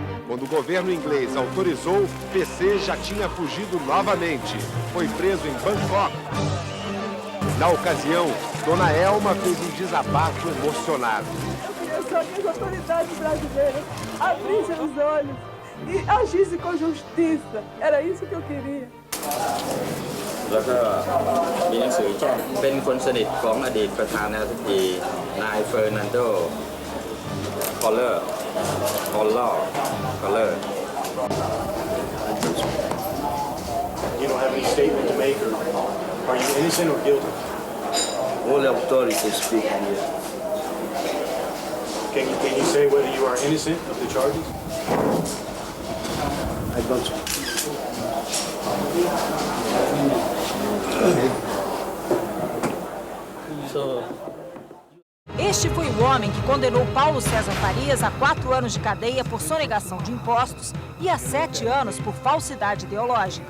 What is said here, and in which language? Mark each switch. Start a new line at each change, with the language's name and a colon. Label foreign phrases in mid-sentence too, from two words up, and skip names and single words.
Portuguese: Quando o governo inglês autorizou, PC já tinha fugido novamente. Foi preso em Bangkok. Na ocasião, Dona Elma fez um desabafo emocionado. Eu queria só que as autoridades brasileiras abrissem os olhos e agissem com justiça. Era isso que eu queria.
Thai: แล้วก็มีหนังสือแจ้งเป็นคนสนิทของอดีตประธานาธิบดีนายเฟอร์นันโด คอลเลอร์
English: You don't have any statement to make, or are you innocent or guilty? All the authorities speak here. Can you say whether you are innocent of the charges? I don't.
Portuguese: Este foi o homem que condenou Paulo César Farias a 4 anos de cadeia por sonegação de impostos e a 7 anos por falsidade ideológica.